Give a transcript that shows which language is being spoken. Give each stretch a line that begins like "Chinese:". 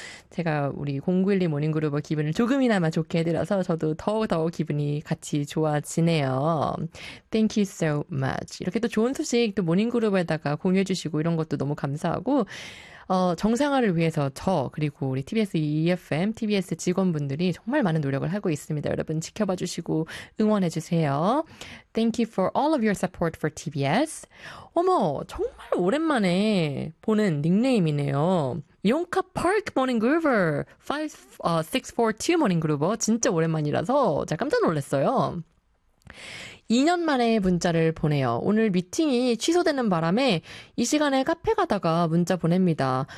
Korean: 제가 우리 091리 모닝그룹의 기분을 조금이나마 좋게 해드려서 저도 더욱더욱 기분이 같이 좋아지네요.
English: Thank you so much.
Korean: 이렇게 또 좋은 소식 또 모닝그룹에다가 공유해주시고 이런 것도 너무 감사하고, 정상화를 위해서 저, 그리고 우리 TBS EFM, TBS 직원분들이 정말 많은 노력을 하고 있습니다. 여러분 지켜봐 주시고 응원해 주세요.
English: Thank you for all of your support for TBS.
Korean: 어머, 정말 오랜만에 보는 닉네임이네요. 용카 파크 모닝 그루버, 642 모닝 그루버. 진짜 오랜만이라서 제가 깜짝 놀랐어요. 2년 만에 문자를 보내요. 오늘 미팅이 취소되는 바람에 이 시간에 카페 가다가 문자 보냅니다.